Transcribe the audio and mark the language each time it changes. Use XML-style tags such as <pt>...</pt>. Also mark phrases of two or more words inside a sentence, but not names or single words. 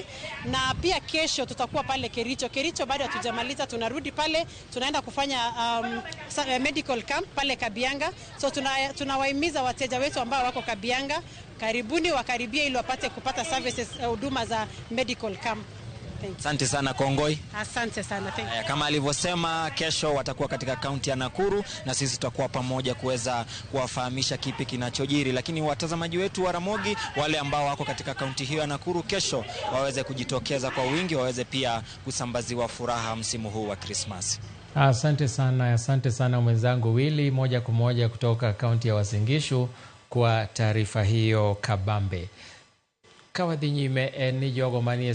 <sw>Na pia kesho tutakuwa pale Kericho bado hatujamaliza, tunarudi pale, tunaenda kufanya</sw> <en>medical camp</en> <sw>pale Kabianga. So tunawahimiza wateja wetu ambao wako Kabianga, karibuni, wakaribie ili wapate kupata services, huduma za</sw> <en>medical camp.</en> <sw>Asante sana Kongoi. Asante sana.</sw> <en>Thank you.</en> <sw>Kama alivyosema, kesho watakuwa katika kaunti ya Nakuru na sisi tutakuwa pamoja kuweza kuwafahamisha kipi kinachojiri. Lakini watazamaji wetu wa Ramogi, wale ambao wako katika kaunti hiyo ya Nakuru, kesho waweze kujitokeza kwa wingi, waweze pia kusambaziwa furaha msimu huu wa Christmas. Asante sana mwenzangu Willy, moja kwa moja kutoka kaunti ya Uasin Gishu kwa taarifa hiyo kabambe.</sw> <luo>Kawadhi nyime ni jogo manie</luo>